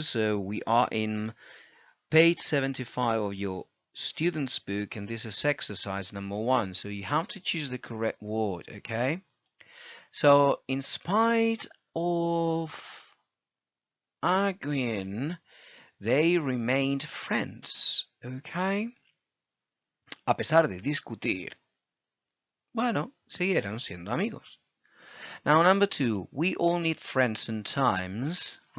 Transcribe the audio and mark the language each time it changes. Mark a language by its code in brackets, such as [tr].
[en] So we are in page 75 of your student's book, and this is exercise number one. So you have to choose the correct word, okay? So in spite of arguing, they remained friends, okay? [es] A pesar de discutir, bueno, siguieron siendo amigos. [en] Now, number two, we all need friends sometimes.